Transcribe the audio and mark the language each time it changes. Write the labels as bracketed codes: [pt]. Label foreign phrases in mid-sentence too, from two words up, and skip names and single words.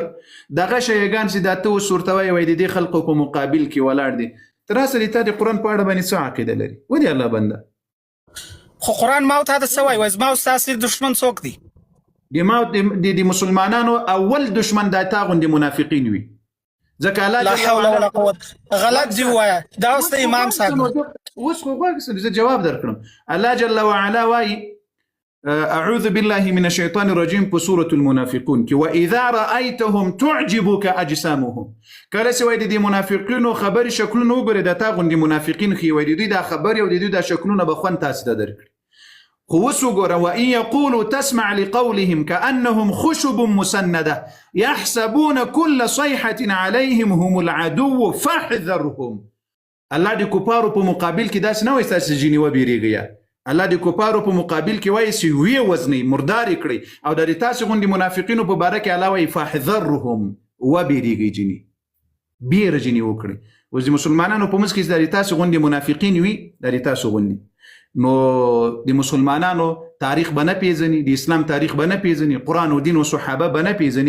[ps] دغه شیګان چې دا ته اوس ورته وایې وایي د دې خلقو په مقابل کې ولاړ دي، ته راسه د تا د قرآن په اړه باندې څه عقیده لري؟ و د الله بنده خو قرآن ما او تا ته څه وایي؟ وایي زما او ستا اصلي دښمن څوک دی؟ د مسلمانانو اول دشمن دا تا غوندې منافقین وي. ځکه الله [ar] لا حول ولا قوت [ps] غلط دی وایه، دا اوس د امام صاحب اوس خو غواړم زه جواب درکړم. الله [ar] جل وعلا [ps] وایي [ar] اعوذ بالله من الشيطان الرجيم [ps] په سورة المنافقون کې [ar] واذا رايتهم تعجبك اجسامهم. [ps] کله چې وایي د منافقینو خبرې شکلونه وګورې د تا غوندې منافقین ښیي، وایي د دوی دا خبرې او د دوی دا شکلونه به خوند تاسې ته درکړي. خو اوس وګوره [ar] وان یقولوا تسمع لقولهم كأنهم خشب مسنده يحسبون كل صيحة عليهم هم العدو فاحذرهم. [ps] الله د کفارو په مقابل کې داسې نه وایي تاسې جنې وبېرېږئ. الله د کفارو په مقابل کې وایي چې ویې وزنئ، مردارې کړئ. او د تاسې غوندې منافقینو په باره کې الله وایي فاحذرهم، وبېرېږئ جنې، بیره جنې وکړئ. اوس د مسلمانانو په منځ کې چې د تاسې غوندې منافقین وي، د تاسو غوندې، نو د مسلمانانو تاریخ به نه پیژني، د اسلام تاریخ به نه پیژني، قرآن او دین او صحابه به نه پیژني.